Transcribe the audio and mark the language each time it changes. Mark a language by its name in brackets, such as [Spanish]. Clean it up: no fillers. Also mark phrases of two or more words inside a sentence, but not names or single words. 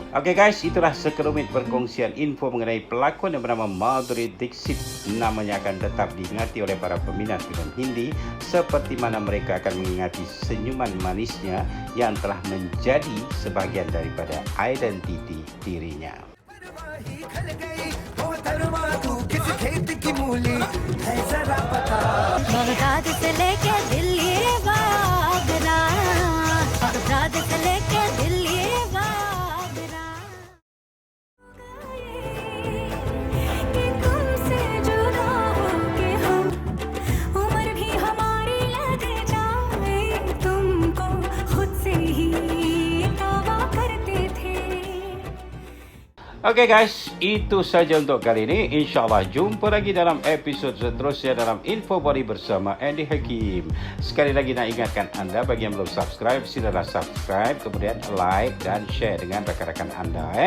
[Malay] Oke guys, itulah sekelumit perkongsian info mengenai pelakon yang bernama Madhuri Dixit. Namanya akan tetap diingati oleh para peminat filem Hindi seperti mana mereka akan mengingati senyuman manisnya yang telah menjadi sebahagian daripada identiti dirinya. [Hindi] बगदाद से लेके दिल्ली आगरा, बगदाद से लेके दिल्ली आगरा, कि तुमसे जुदा होके हम उम्र भी हमारी लग जाए, तुमको खुद से ही तौबा करते थे। [Malay] Oke guys, itu saja untuk kali ini. InsyaAllah jumpa lagi dalam episod seterusnya dalam Info Body bersama Andy Hakim. Sekali lagi nak ingatkan anda, bagi yang belum subscribe, silalah subscribe, kemudian like dan share dengan rakan-rakan anda.